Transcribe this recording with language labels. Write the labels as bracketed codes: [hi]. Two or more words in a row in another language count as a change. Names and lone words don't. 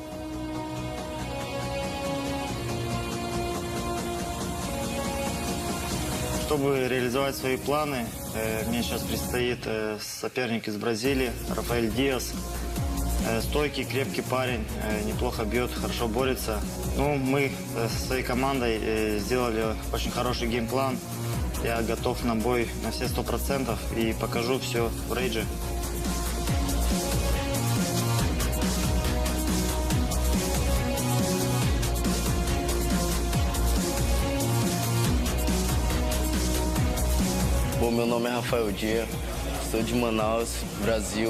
[ru] Чтобы реализовать свои планы, мне сейчас предстоит соперник из Бразилии, Рафаэль Диас. Стойкий, крепкий парень, неплохо бьет, хорошо борется. Ну, мы со своей командой сделали очень хороший геймплан. Я готов на бой на все 100% и покажу все в рейдже. [pt] Bom, meu nome é Rafael Dias, sou de Manaus, Brasil.